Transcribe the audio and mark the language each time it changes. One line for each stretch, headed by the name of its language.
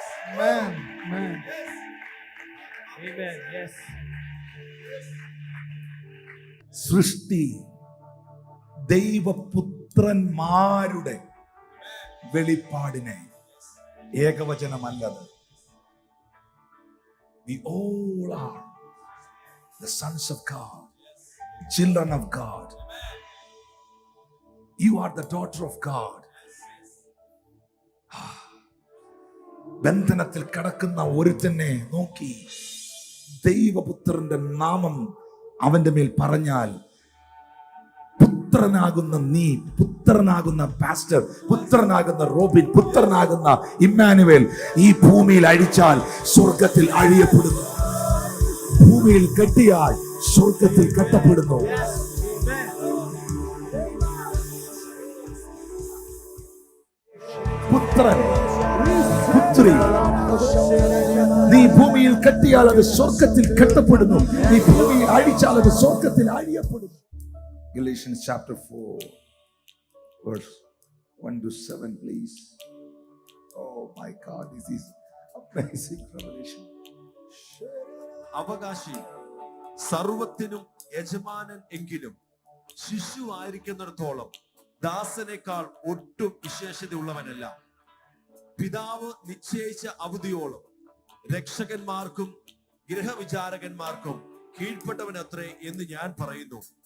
English: Amen. Amen. Amen. Yes.
Malayalam: സൃഷ്ടി ദൈവപുത്രന്മാരുടെ വെളിപ്പാടിനെ, ഏകവചനമല്ലത്.
English: We all are the sons of God, children of God. You are the daughter of God.
Malayalam: ബന്ധനത്തിൽ കിടക്കുന്ന ഒരുത്തനെ നോക്കി ദൈവപുത്രന്റെ നാമം അവന്റെ മേൽ പറഞ്ഞാൽ, പുത്രനാകുന്ന നീ, പുത്രനാകുന്ന പാസ്റ്റർ, പുത്രനാകുന്ന റോബിൻ, പുത്രനാകുന്ന ഇമ്മാനുവേൽ ഈ ഭൂമിയിൽ അഴിച്ചാൽ സ്വർഗത്തിൽ അഴിയപ്പെടുന്നു, ഭൂമിയിൽ കെട്ടിയാൽ സ്വർഗത്തിൽ കെട്ടപ്പെടുന്നു. പുത്രൻ, പുത്രി, നീ ഭൂമിയിൽ കെട്ടിയാൽ അത് സ്വർഗത്തിൽ കെട്ടപ്പെടുന്നു, നീ ഭൂമിയിൽ അഴിച്ചാൽ അത് സ്വർഗത്തിൽ അഴിയപ്പെടുന്നു.
English: Galatians chapter 4 verse 1 to 7 please. Oh my God, this is amazing revelation.
Malayalam: അവകാശി സർവത്തിനും യജമാനൻ എങ്കിലും ശിശു ആയിരിക്കുന്നിടത്തോളം ദാസനേക്കാൾ ഒട്ടും വിശേഷതയുള്ളവനല്ല. പിതാവ് നിശ്ചയിച്ച അവധിയോളം രക്ഷകന്മാർക്കും ഗൃഹവിചാരകന്മാർക്കും കീഴ്പ്പെട്ടവനത്രേ എന്ന് ഞാൻ പറയുന്നു.